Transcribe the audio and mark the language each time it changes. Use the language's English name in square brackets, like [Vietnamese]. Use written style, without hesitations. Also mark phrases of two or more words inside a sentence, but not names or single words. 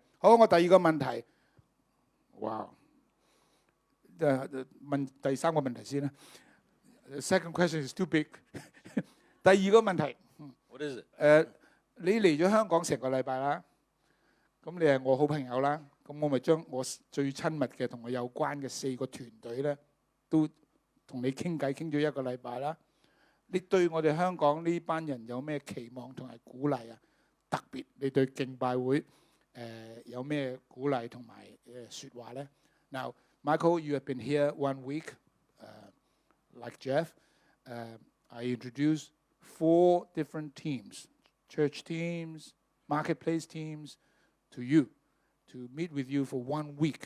[Cantonese] 好，我第二個問題，哇！問第三個問題先啦。 [English] Second question is too big 。 [Cantonese] 第二個問題 [English] What is it? [Cantonese] 你嚟咗香港成個禮拜啦，咁你係我好朋友啦，咁我咪將我最親密嘅同我有關嘅4個團隊咧，都同你傾偈傾咗1個禮拜啦。你對我哋香港呢班人有咩期望同埋鼓勵啊？特別你對敬拜會有咩鼓勵同埋説話咧？ [English] Now Michael, you have been here 1 week, like Jeff. I introduced 4 different teams, church teams, marketplace teams, to you, to meet with you for 1 week.